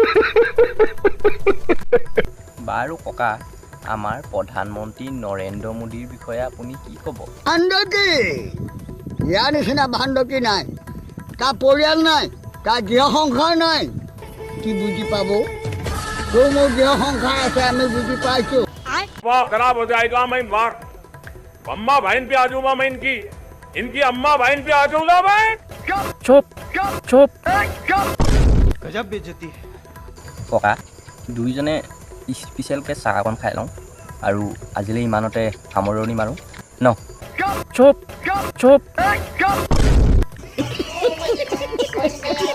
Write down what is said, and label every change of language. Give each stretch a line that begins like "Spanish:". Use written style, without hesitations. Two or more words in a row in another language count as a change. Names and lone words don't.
Assamese: বাৰু ককা আমাৰ প্ৰধানমন্ত্ৰী নৰেন্দ্ৰ মোদীৰ বিষয়ে আপুনি কি ক'ব ভাণ্ডকী ইয়াৰ নিচিনা ভাণ্ডকী নাই তাৰ পৰিয়াল নাই তাৰ গৃহ সংসাৰ নাই কি বুজি পাব তোৰ মোৰ গৃহ সংসাৰ আছে আমি বুজি পাইছোঁ
Hindi: वाह खराब हो जाएगा मैं मार अम्मा बहन पे आ जाऊंगा मैं इनकी अम्मा बहन पे आ जाऊंगा मैं।
Assamese: চুপ চুপ
Hindi: गजब बेइज्जती है।
Assamese: ককা দুইজনে স্পেচিয়েলকৈ চাহ অকণ খাই লওঁ আৰু আজিলৈ ইমানতে সামৰণি মাৰোঁ ন। চুপ চুপ